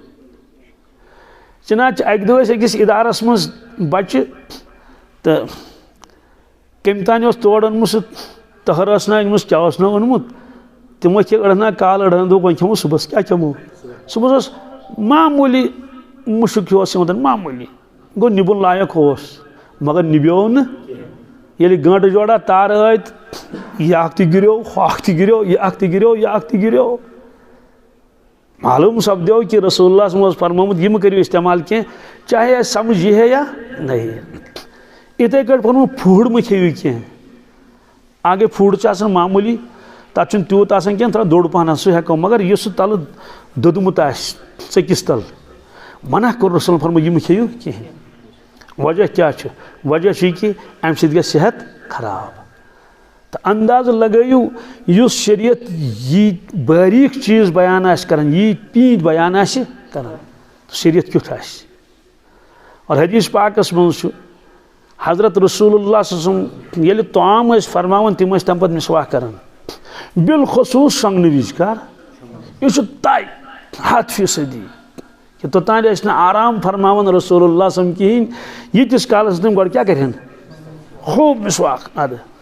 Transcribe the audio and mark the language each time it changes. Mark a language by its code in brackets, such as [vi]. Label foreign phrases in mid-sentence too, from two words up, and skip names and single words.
[ks] چِناب چھِ اَکہِ دۄہ ٲسۍ أکِس اِدارَس منٛز بَچہِ تہٕ کٔمۍ تانۍ اوس تورٕ اوٚنمُت سُہ تٔہَر ٲس نا أنمٕژ کیٛاہ اوس نا اوٚنمُت تِمو کھے أڑہنا کالہٕ أڑہن دوٚپ وۄنۍ کھٮ۪مو صُبحس کیٛاہ کھٮ۪مو صُبحس اوس معموٗلی مُشُک ہیوٗ اوس یِوان معموٗلی گوٚو نِبُن لایق اوس مگر نِبیو نہٕ ییٚلہِ گٲنٛٹہٕ جورا تارٕ آے تہٕ یہِ اکھ تہِ گِریو ہُہ اکھ تہِ گِریو یہِ اکھ تہِ گِریو یہِ اکھ تہِ گِریو معلوٗم سپدیو کہ رسول اللہ [ar] صلی اللہ علیہ وسلم [ks] فرمومُت یہِ مہ کٔرِو استعمال کینٛہہ چاہے اَسہِ سمجھ یی ہے یا نہ یی یِتھَے کٲٹھۍ فرمومُت فُڈ مہ کھیٚیِو کینٛہہ اگے فُڈ چھُ آسان معموٗلی تَتھ چھُنہٕ تیوٗت آسان کینٛہہ تھوڑا دوٚر پہن سُہ ہٮ۪کو مگر یُس سُہ تَلہٕ دوٚدمُت آسہِ ژٔکِس تل منع کوٚر رسول فرمووُت یہِ مہ کھیٚیِو کِہیٖنۍ وجہ کیٛاہ چھُ وجہ چھُ یہِ کہِ اَمہِ سۭتۍ گژھِ صحت خراب تہٕ اندازٕ لگٲیِو یُس شریعت یی باریٖک چیٖز بیان آسہِ کران یی پیٖنٛتۍ بیان آسہِ کران شریعت کیُتھ آسہِ اور حدیث پاکس منٛز چھُ حضرت رسول اللہ [ar] صلی اللہ علیہ وسلم [ks] ییٚلہِ طعام ٲسۍ فرماوان تِم ٲسۍ تَمہِ پتہٕ مِسواک کران بالخصوٗص شۄنٛگنہٕ وِزِ کر یہِ چھُ طے 100% کہ توٚتانۍ ٲسۍ نہٕ آرام فرماوان رسول اللہ [ar] صلی اللہ علیہ وسلم [ks] کِہیٖنۍ ییٖتِس کالس تِم گۄڈٕ کیٛاہ کرہن خوٗب مِسواک اَدٕ